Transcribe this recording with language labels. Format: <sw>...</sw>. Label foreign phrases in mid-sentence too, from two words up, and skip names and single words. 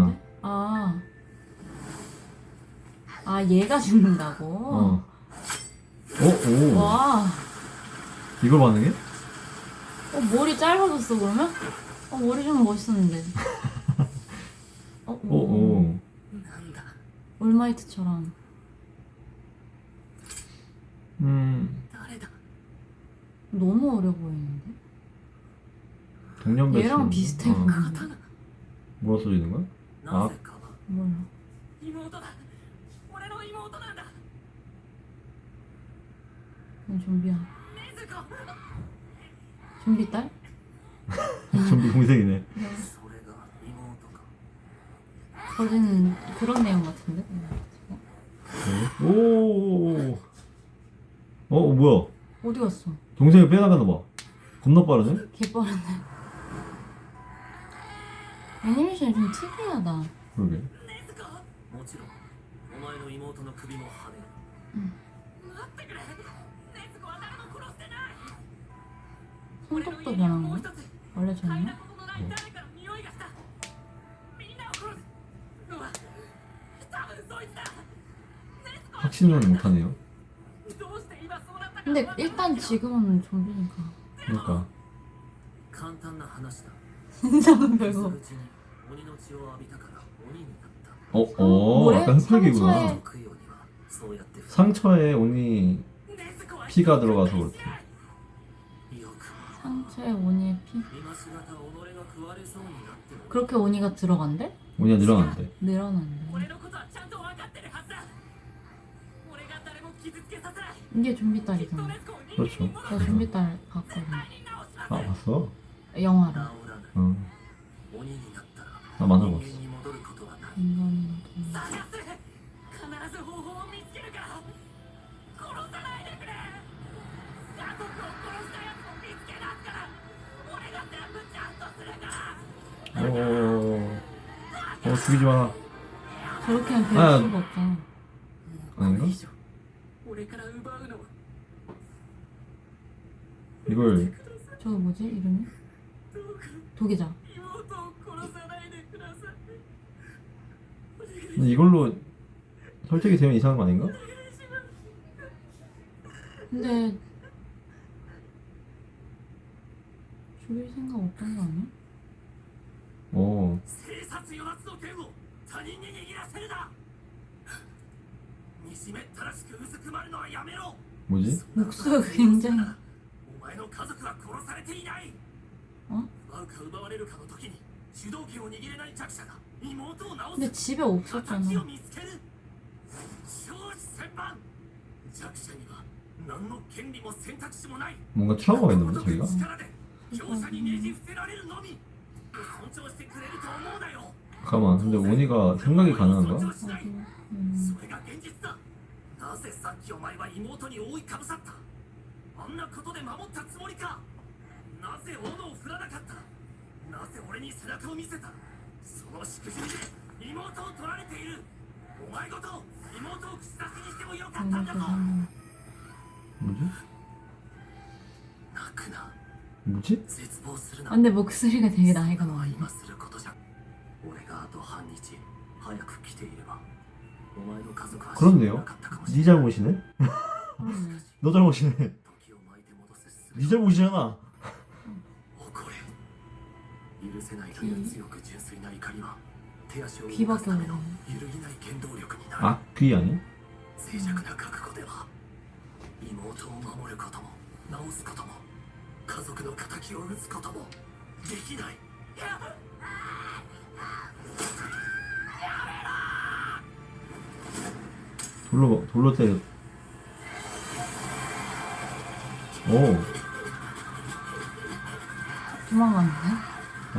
<ko>사람인데? 아. 아 얘가 죽는다고? 오. 와. 이걸 반응해? 머리 짧아졌어 그러면? 머리 좀 멋있었는데. 오.</ko> <ja>なんだ</ja> <ko>올마이트처럼.</ko> <ja>誰だ</ja> <ko>너무 어려 보이는데? 동년배 얘랑 비슷해 보이는데?</ko> <ja>刀</ja> <ko>뭐라 써져 있는 거야?</ko> <ja>なぜか</ja> <ko>몰라.</ko> <ja>妹だ俺の妹なんだ</ja> <ko>좀비야.</ko> <ja>禰豆子</ja> <ko>좀비 딸? 좀비 동생이네.</ko> <ja>それが妹か</ja> <ko>거진 그런 내용 같은데? 오. 뭐야? 어디 갔어? 동생을 빼나가나 봐. 겁나 빠르네. 개빠르네. 애니메이션이 좀 특이하다. 그러게.</ko> <ja>禰豆子もちろんお前の妹の首もはねる待ってくれ禰豆子は誰も殺してない</ja> <ko>손톱도 변한</ko> <ja>もう</ja> <ko>거?</ko> <ja>一つ</ja> <ko>원래</ko> <ja>嗅い</ja> <ko>졌나?</ko> <ja>だことのない誰かの匂いがしたみんなを殺すうわ多分そいつだ</ja> <ko>확신은 못하네요.</ko> <ja>どうして今そうなったか</ja> <ko>근데 일단 지금은 좀비니까. 그러니까.</ko> <ja>簡単な話だ</ja> <ko>인상은</ko> <ja>そ</ja> <ko>별거.</ko> <ja>のうちに鬼の血を浴びたから鬼になった</ja> <ko>뭐래? 약간 흡혈귀구나. 상처에-</ko> <ja>食うようにはそうやって</ja> <ko>상처에 온이 피가 들어가서 그렇지.</ko> <ja>よく</ja> <ko>상처에 오니의 피?</ko> <ja>今しがた己が食われそうになっても</ja> <ko>그렇게 오니가 들어간대? 온이가 늘어난대. 늘어난대.</ko> <ja>俺のことはちゃんと分かってるはずだ俺が誰も傷つけさせない</ja> <ko>이게 좀비</ko> <ja>きっと</ja> <ko>딸이잖아.</ko> <ja>ネズコを人間</ja> <ko>그렇죠.</ko> <ja>に戻す</ja> <ko>나 좀비 딸 봤거든.</ko> <ja>絶対に直しま</ja> <ko>아</ko> <ja>せん</ja> <ko>봤어? 영화로.</ko> <ja>治らない</ja> <ko>응.</ko> <ja>鬼になったら</ja> <ko>나 만화</ko> <ja>人</ja> <ko>봤어.</ko> <ja>間に戻ることはない</ja> <ko>인간이</ko> <ja>探す必ず方法を見つけるから殺さないでくれ家族を殺したやつを見つけ出すから俺が全部ちゃんとするから</ja> <ko>죽이지 마. 저렇게 하면 별 아. 수가 없잖아.</ko> <ja>これ</ja> <ko>아닌가?</ko> <ja>以上俺から奪うのは</ja> <ko>이걸</ko> <ja>ください</ja> <ko>저거 뭐지? 이름이?</ko> <ja>どうか</ja> <ko>도기자.</ko> <ja>妹を殺さないでくださいお願いします</ja> <ko>근데 이걸로 설정이 되면 이상한 거 아닌가? 근데 죽일 생각 없던 거 아니야? 어.</ko> <ja>生殺与奪の剣を他人に握らせるな惨めったらしくうずくまるのはやめろ</ja> <ko>뭐지? 목소리가 굉장히</ko> <ja>お前の家族は殺されていない</ja> <ko>어?</ko> <ja>奪うか奪われるかの時に主導権を握れない弱者が妹を治</ja> <ko>근데</ko> <ja>す</ja> <ko>집에</ko> <ja>敵を</ja> <ko>없었잖아.</ko> <ja>見つける承知千万弱者には何の権利も選択肢もない</ja> <ko>뭔가 트라우마가 있는 거지 자기가?</ko> <ja>力で強者にねじ伏せられるのみ尊重してくれると思うなよ</ja> <ko>잠깐만 근데 온이가 생각이 가능한가?</ko> <ja>尊重しない</ja> <ko>음.</ko> <ja>それが現実だなぜさっきお前は妹に覆いかぶさったあんなことで守ったつもりかなぜ斧を振らなかったなぜ俺に背中を見せたそのしくじりで妹を取られているお前ごと妹を口出しにしてもよかったんだぞ</ja> <ko>뭐지?</ko> <ja>泣くな</ja> <ko>뭐지?</ko> <ja>絶望するな</ja> <ko>아, 근데 목소리가 되게 나이가</ko> <ja>そんなのは</ja> <ko>많네.</ko> <ja>今することじゃ俺があと半日早く来ていればお前の家族は死んでな</ja> <ko>그렇네요.</ko> <ja>かったかもしれ</ja> <ko>네</ko> <ja>ない</ja> <ko>잘못이네. 그러네. 너 잘못이네.</ko> <ja>時を巻いて戻す</ja> <ko>네 잘못이잖아.</ko> <ja>怒れ許せないという強く純粋な怒りは手足を動か</ja> <ko>귀밖에</ko> <ja>すため</ja> <ko>없네.</ko> <ja>の揺るぎない原動力になる</ja> <ko>아, 귀 아니?</ko> <ja>脆弱な覚悟では妹を守ることも治すことも家族の敵を討つこともできない</ja> <ko>돌로 때려. 오. 도망갔는데? 네.</ko>